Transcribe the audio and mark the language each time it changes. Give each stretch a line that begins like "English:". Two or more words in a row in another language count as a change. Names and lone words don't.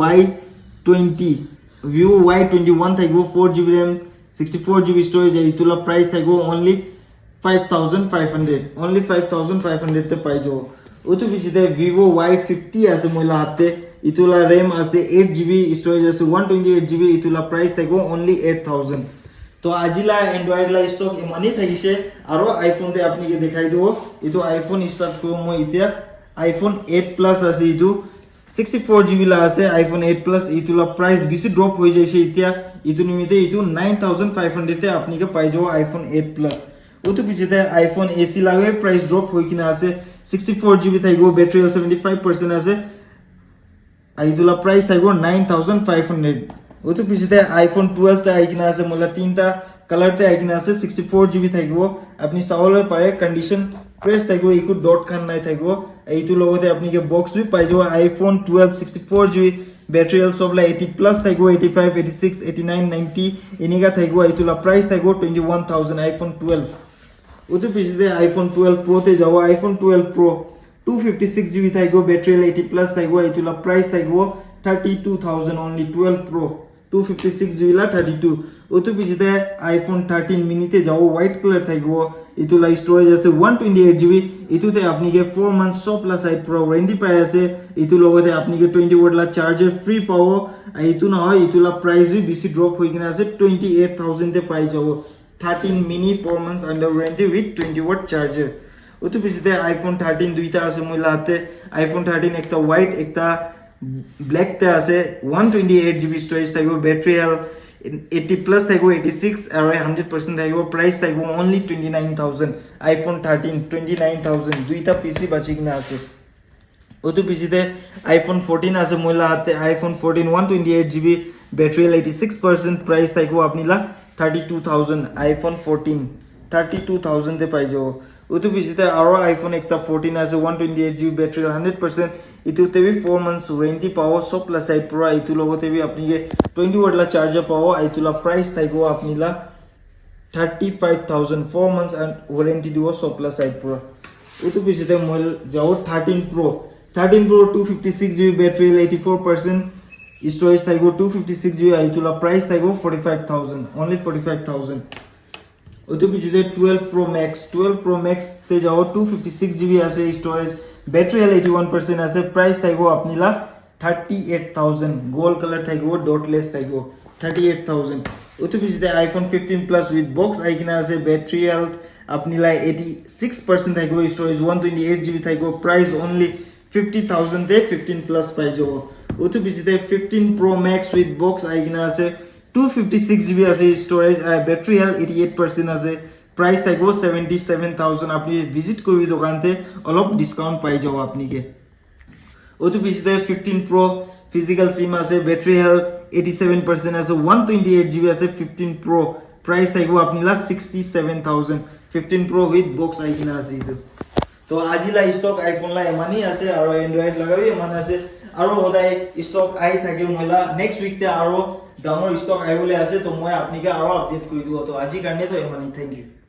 Naga Pidgin: Y21 thaigo 4GB RAM 64GB storage eitula price thaigo only 5500 te pai jabo utu pichite Vivo Y50 ase moila hate itula RAM ase 8GB storage ase 128GB itula price thaigo only 8000 to ajila Android la stock emani thaise aro iPhone te apni ke dekhai dibo itu iPhone start ko moi itia iPhone 8 Plus ase itu 64GB la ase iPhone 8 Plus itula price bisi drop hoi jaise itia itu nimite itu 9500 te apni ke pai jabo iPhone 8 Plus utu pichite iPhone AC lage price drop hoi kina ase 64GB thaigo battery 75% ase aitula price thaigo 9500 utu pichite iPhone 12 ta aikina ase mola tinta color te aikina ase 64GB thaigo apni saole pare
English: condition fresh
Naga Pidgin: thaigo iku dot khan nai thaigo eitu logote apni ke box bi pai jabo iPhone 12 64GB battery also la 80 plus thaigo 85 86 89 90 eniga thaigo aitula price thaigo 21000 iPhone 12 utu pichite iPhone 12 Pro te jabo iPhone 12 Pro 256GB thaigo battery 80 plus thaigo aitula price thaigo 32000 only 12 Pro 256GB la 32 utu pichite iPhone 13 mini te jabo white color thaigo itula storage ase 128GB itute apni ke 4 months so plus side pro warranty pai ase itu logote apni ke 20W la charger free pawo aitu na hoy itula price bi bisi drop hoi kina ase 28000 te pai jabo 13 mini
English: 4 months under warranty with 20W charger
Naga Pidgin: utu pichite iPhone 13 duita ase moila hate iPhone 13 ekta white ekta black te ase 128GB storage thaigo
English: battery health
Naga Pidgin: 80 plus thaigo 86 or 100% thaigo price thaigo only 29000 iPhone 13 29000 duita PC bachikna ase utu pichite iPhone 14 ase moila hate iPhone 14 128GB battery 86% price thaigo apnila 32000 iPhone 14 32000 te pai jabo utu pichite aro iPhone ekta 14 ase 128GB battery 100% itu te bi 4 months warranty pawo so plus side pro itu logote bi apni ke 20W la charger pawo aitula price thaigo apnila 35000 4 months and warranty dibo so plus side pro utu pichite moil jao 13 Pro 256GB battery 84% storage thaigo 256GB aitula price thaigo 45000 only 45000 utu pichite 12 Pro Max te jao 256GB ase storage battery 81% ase price thaigo apnila 38,000
English: gold color
Naga Pidgin: thaigo dotless thaigo 38,000 utu bisite iPhone 15 plus
English: with box
Naga Pidgin: aikina ase
English: battery health
Naga Pidgin: apni lai 86% thaigo storage 128GB thaigo
English: price only
Naga Pidgin: 50,000 de 15 plus pai jabo utu bisite 15 Pro Max
English: with box
Naga Pidgin: aikina ase 256GB ase storage
English: battery health
Naga Pidgin: 88% ase price thaigo 77,000 apni visit kori dokan te olop discount pai jabo apni ke otu bisite 15 Pro
English: physical sim
Naga Pidgin: ase
English: battery health
Naga Pidgin: 87% ase 128GB ase 15 Pro price thaigo apni la 67,000 15 Pro
English: with box
Naga Pidgin: aikina ase itu to ajila stock iPhone la emani ase aro Android lagabi emani ase aro hodai stock ai thake moila
English: next week
Naga Pidgin: te aro damor stock aibole ase to moi apni ke aro update kori dibo to aji karne to emani
English: thank you